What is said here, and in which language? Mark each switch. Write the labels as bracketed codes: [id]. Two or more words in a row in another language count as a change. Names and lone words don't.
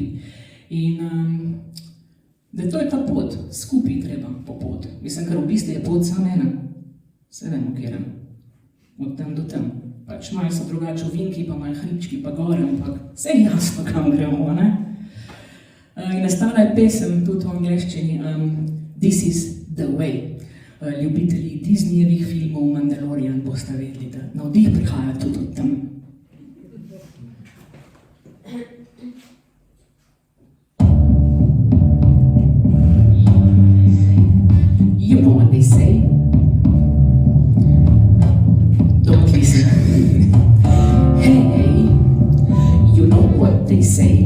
[sl] In da to je ta pot, skupi treba po pot. Mislim, ker v bistvu je pot samo ena. Se vemo, kjer. Od tam do tam. Pač malo so drugače ovinki, pa malo hribčki, pa gore, ampak vse je jasno, kam gremo, ne? In nastala je pesem tudi v angleščini This is the way. Ljubitelji Disneyjevih filmov Mandalorian boste vedeli, da navdih prihaja tudi od tam. [en] You know what they say? Don't listen. Hey, you know what they say?